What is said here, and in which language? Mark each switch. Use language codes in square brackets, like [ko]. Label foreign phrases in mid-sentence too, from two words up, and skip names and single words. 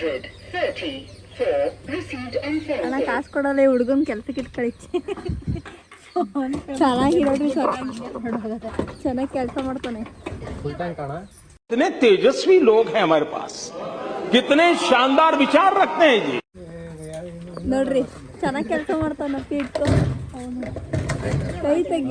[kn] ಅಣ್ಣ ಕಾಸು ಕೊಡಲ್ಲ, ಹುಡುಗನ್ ಕೆಲ್ಸಕ್ಕೆ ಇಟ್ಕೊಳಿಸಿ. ಚೆನ್ನಾಗಿರೋದು ಚೆನ್ನಾಗಿ ಕೆಲಸ ಮಾಡ್ತಾನೆ. [hi] कितने तेजस्वी लोग हैं हमारे पास, कितने शानदार विचार रखते हैं जी. [kn] ನೋಡ್ರಿ ಚೆನ್ನಾಗಿ ಕೆಲಸ ಮಾಡ್ತಾನ. ಇಟ್ಟು ಕೈ ತೆಗಿ.